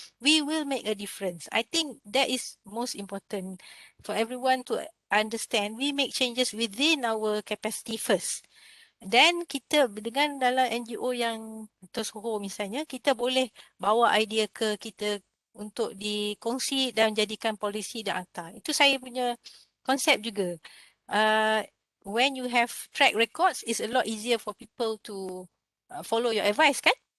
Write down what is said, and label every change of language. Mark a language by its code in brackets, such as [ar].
[en] We will make a difference. I think that is most important for everyone to understand. We make changes within our capacity first. [ms] Then kita dengan dalam NGO yang tersohor misalnya, kita boleh bawa idea ke kita untuk dikongsi dan jadikan polisi dan akta. Itu saya punya konsep juga. [en] When you have track records, it's a lot easier for people to follow your advice, kan?